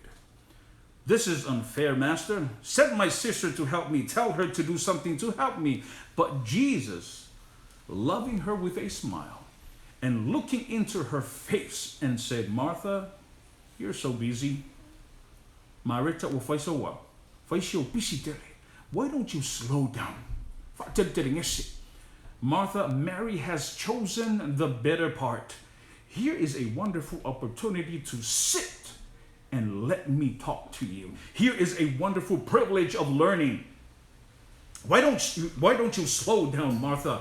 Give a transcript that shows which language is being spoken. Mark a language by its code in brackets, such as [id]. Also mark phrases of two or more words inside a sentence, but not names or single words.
[en] This is unfair, Master. Send my sister to help me. Tell her to do something to help me. But Jesus, loving her with a smile, and looking into her face and said, Martha, you're so busy. [sm] Marita o fai so wa. Fai si o pisi tele. [en] Why don't you slow down? Martha, Mary has chosen the better part. Here is a wonderful opportunity to sit and let me talk to you. Here is a wonderful privilege of learning. Why don't you slow down, Martha?